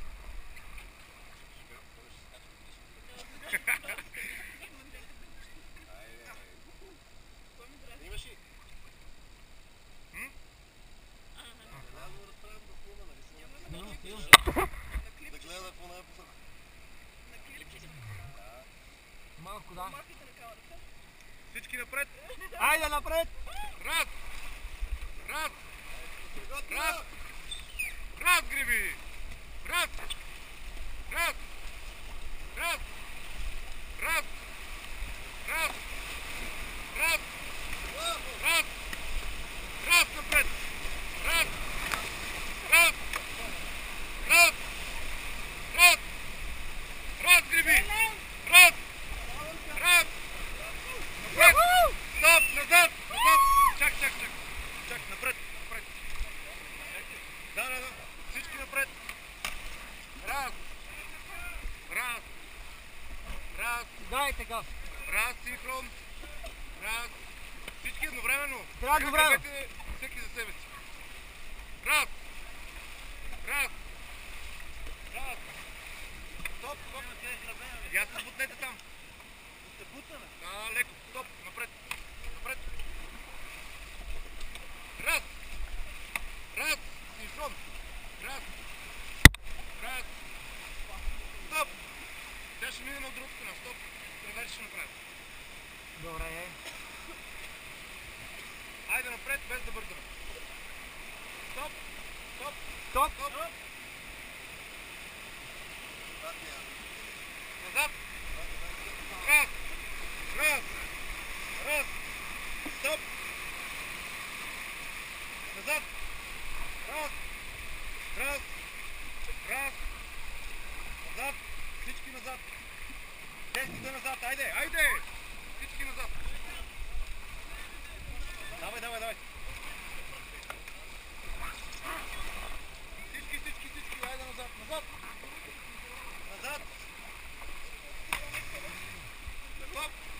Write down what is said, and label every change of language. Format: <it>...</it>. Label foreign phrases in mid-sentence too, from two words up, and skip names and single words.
<bg>Имаш ли? Да гледа по една посока. на клипче. Малко, да. Марките на камерата. Всички напред! Айде напред! Раз! Раз! Раз! Раз, гриби! Раз! Раз! Раз! Раз! Раз! Раз! Раз! Раз напред! Раз! Раз! Раз! Раз! Раз, гриби! Раз! Раз! Напред! Стоп! Назад! Назад! Чак, чак, чак! Чак, напред! Напред! Да. Всички напред! Раз! Раз! Раз! Дайте газ. Раз, синхрон! Раз! Всички едновременно! Трябва едновременно. Кажете всеки за себе си! Раз! Раз! Раз! Стоп! Стоп! Я се бутнете там! Да се бутнем? Да, леко! Стоп! Напред! Напред! Раз! Раз! Синхрон! Раз! Раз! Стоп! Тя ще мине на другата страна. Стоп! Реверс ще направим. Добре. Айде напред, без да бързаме. Стоп! Стоп! Стоп! Стоп! Назад! Раз! Раз! Раз! Стоп! Назад! Раз! Раз! Раз! Назад! Всички назад! Десните назад! Айде! Айде! Всички назад! Давай! Всички! Айде назад! Назад! Назад! Стоп!</bg>